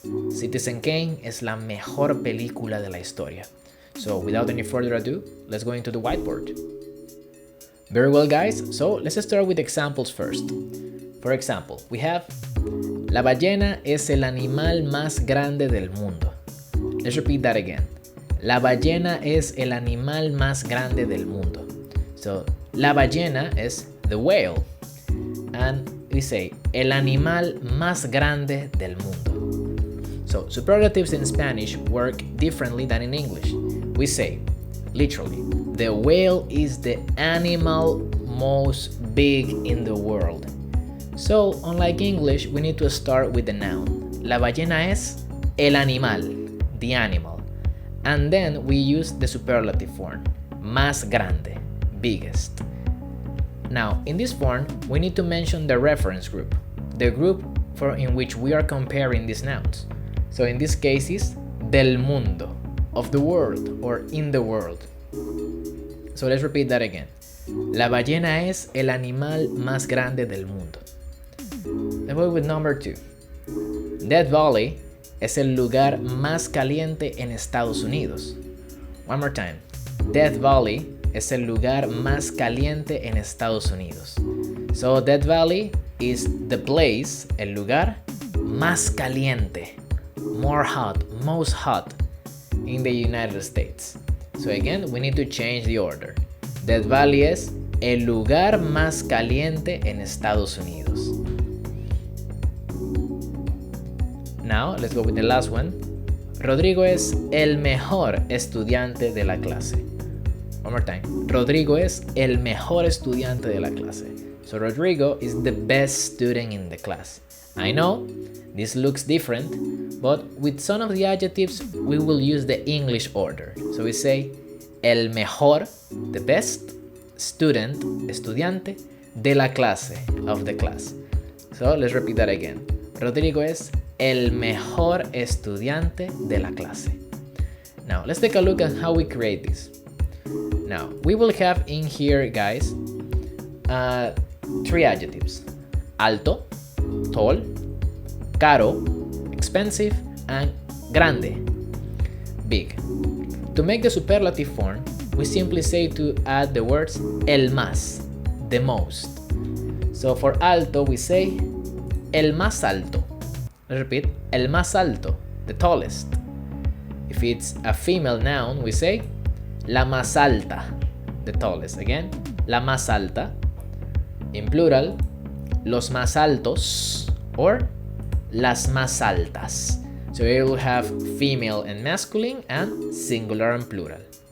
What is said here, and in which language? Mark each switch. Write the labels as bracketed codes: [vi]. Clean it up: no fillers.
[es] Citizen Kane es la mejor película de la historia. [en] So without any further ado, let's go into the whiteboard. Very well guys, so let's start with examples first. For example, we have [es] la ballena es el animal más grande del mundo. [en] Let's repeat that again. [es] La ballena es el animal más grande del mundo. [en] So, [es] la ballena [en] is the whale. And we say, [es] el animal más grande del mundo. [en] So, superlatives in Spanish work differently than in English. We say, literally, the whale is the animal most big in the world. So, unlike English, we need to start with the noun. [es] La ballena es el animal, [en] the animal. And then we use the superlative form, [es] más grande, [en] biggest. Now, in this form, we need to mention the reference group, the group in which we are comparing these nouns. So in this case is [es] del mundo, [en] of the world or in the world. So let's repeat that again. [es] La ballena es el animal más grande del mundo. [en] Let's go with number 2. [es] Death Valley es el lugar más caliente en Estados Unidos. [en] One more time. [es] Death Valley es el lugar más caliente en Estados Unidos. [en] So Death Valley is the place, [es] el lugar más caliente, [en] more hot, most hot in the United States. So again, we need to change the order. [es] Death Valley es el lugar más caliente en Estados Unidos. [en] Now, let's go with the last one. [es] Rodrigo es el mejor estudiante de la clase. [en] One more time. [es] Rodrigo es el mejor estudiante de la clase. [en] So Rodrigo is the best student in the class. I know, this looks different, but with some of the adjectives, we will use the English order. So we say, [es] el mejor, [en] the best, student, estudiante, [es] de la clase, [en] of the class. So let's repeat that again. [es] Rodrigo es el mejor estudiante de la clase. [en] Now, let's take a look at how we create this. Now, we will have in here, guys, 3 adjectives. Alto, tall, caro, expensive, and grande, big. To make the superlative form, we simply say to add the words [es] el más, [en] the most. So for alto, we say [es] el más alto. [en] Let's repeat, [es] el más alto, [en] the tallest. If it's a female noun, we say [es] la más alta, [en] the tallest. Again, [es] la más alta. [en] In plural, [es] los más altos [en] or [es] las más altas. [en] So we will have female and masculine and singular and plural.